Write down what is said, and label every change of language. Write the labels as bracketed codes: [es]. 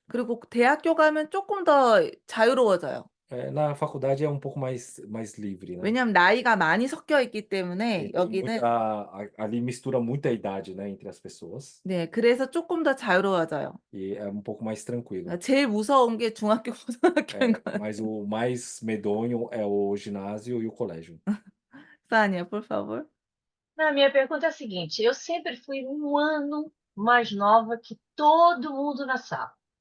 [ko] 그리고 대학교 가면 조금 더 자유로워져요. [pt] Na faculdade é um pouco mais livre, né? [ko] 왜냐하면 나이가 많이 섞여 있기 때문에 [pt] Tem [ko] 여기는 [pt] ali mistura muita idade, né, entre as pessoas. [ko] 네, 그래서 조금 더 자유로워져요. [pt] E é um pouco mais tranquilo. [ko] 제일 무서운 게 중학교, 고등학교인 것 같아요. [pt] Mas o mais medonho é o ginásio e o colégio. Sânia, por favor. A minha pergunta é a seguinte: eu sempre fui um ano mais nova que todo mundo na sala.